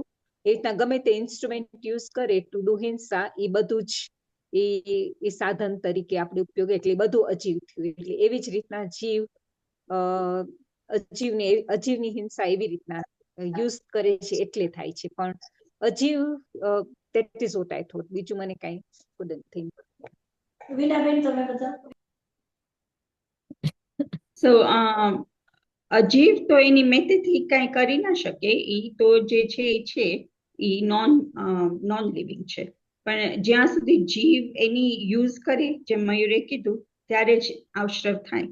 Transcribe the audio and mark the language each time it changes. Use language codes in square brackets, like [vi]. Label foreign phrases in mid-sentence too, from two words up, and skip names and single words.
[gu] એ રીતના ગમે તે ઇન્સ્ટ્રુમેન્ટ યુઝ કરે [en] to do [gu] હિંસા એ બધું જ એ સાધન તરીકે આપણે ઉપયોગ, એટલે બધું અજીવ થયું. એટલે એવી જ રીતના અજીવની હિંસા એવી રીતના યુઝ કરે છે એટલે થાય છે. પણ અજીવ [en] that is what I thought. [gu] બીજું મને કાંઈ [en] couldn't think. [gu] વિનાબેન તમે બધા. સો અજીવ તો એની મેથેથી કાંઈ કરી ના શકે. ઈ તો જે છે એ છે, ઈ [en] non living [gu] છે. પણ જ્યાં સુધી જીવ એની યુઝ કરે, જેમ મયુરે કીધું, ત્યારે જ આશ્રવ થાય.